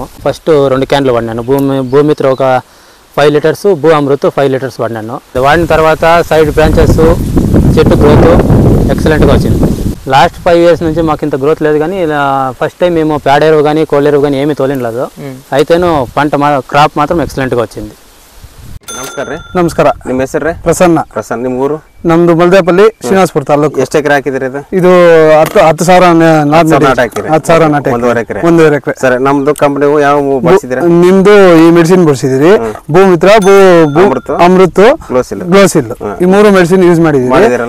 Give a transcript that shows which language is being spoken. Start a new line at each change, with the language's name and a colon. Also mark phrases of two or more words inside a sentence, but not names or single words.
English: first 2 cans
Telugu: వాడినాను. భూమిత్ర ఒక 5 liters, భూఅమృత్ 5 liters వాడినాను. వాడిన తర్వాత
English: side branches,
Telugu: చెట్టు
English: growth excellentగా
Telugu: వచ్చింది.
English: last 5 years
Telugu: నుంచి మాకు ఇంత గ్రోత్ లేదు, కానీ
English: first time
Telugu: మేము పేడెరువు కానీ కోళ్ళెరువు కానీ ఏమీ తోలినలేదు. అయితేను క్రాప్ మాత్రం ఎక్సలెంట్గా వచ్చింది.
Kannada: ನಮಸ್ಕಾರ ರೀ. ನಮಸ್ಕಾರ. ನಿಮ್ಮ ಹೆಸರು ರೀ? ಪ್ರಸನ್ನ. ಪ್ರಸನ್ನ. ನಿಮ್ಮ ಊರು? ನಮ್ದು ಮಲ್ದೇಪಲ್ಲಿ, ಶ್ರೀನಿವಾಸಪುರ ತಾಲೂಕು. ಎಷ್ಟು ಎಕರೆ ಹಾಕಿದ್ರಿ ಇದು? ಇದು 10,000 ನಾಟಿ ಹಾಕಿರಿ. 10,000 ನಾಟಿ. 1.5 ಎಕರೆ. 1.5 ಎಕರೆ. ಸರ್, ನಮ್ದು ಕಂಪನಿ ಯಾವ ಬಳಸಿದ್ರಿ? ನಿಮ್ದು ಈ ಮೆಡಿಸಿನ್ ಬಳಸಿದಿರಿ, ಭೂಮಿತ್ರ, ಅಮೃತ್, ಗ್ಲೋಸಿಲ್, ಈ 3 ಮೆಡಿಸಿನ್ ಯೂಸ್ ಮಾಡಿದಿರಿ.